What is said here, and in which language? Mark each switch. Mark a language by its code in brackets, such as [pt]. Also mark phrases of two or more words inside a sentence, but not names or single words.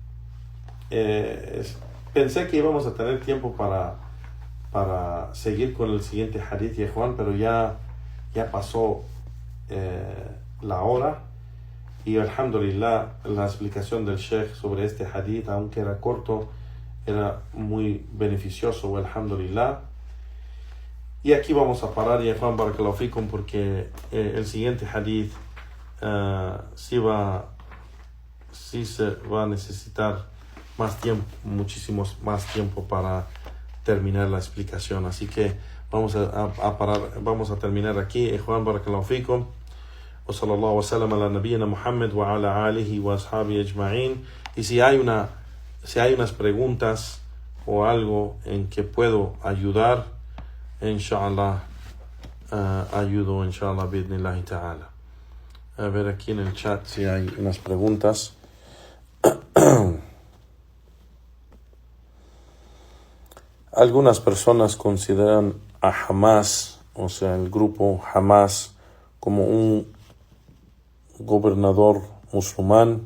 [es] Pensé que íbamos a tener tiempo para seguir con el siguiente hadith, y Juan, pero ya pasó la hora, y alhamdulillah la explicación del Sheikh sobre este hadith, aunque era corto, era muy beneficioso, alhamdulillah. Y aquí vamos a parar, ya Juan, [ar] بارك الله فيكم, [es] porque el siguiente hadith sí se va a necesitar más tiempo, muchísimo más tiempo para terminar la explicación, así que vamos a parar, vamos a terminar aquí. Juan, [ar] بارك الله فيكم وصلى الله وسلم على نبينا محمد وعلى آله وأصحابه أجمعين. [es] Y si hay unas preguntas o algo en que puedo ayudar, [ar] inshallah ayudo, إن شاء الله بإذن الله تعالى. [es] A ver aquí en el chat si hay unas preguntas. Algunas personas consideran a Hamas, o sea, el grupo Hamas, como un gobernador musulmán.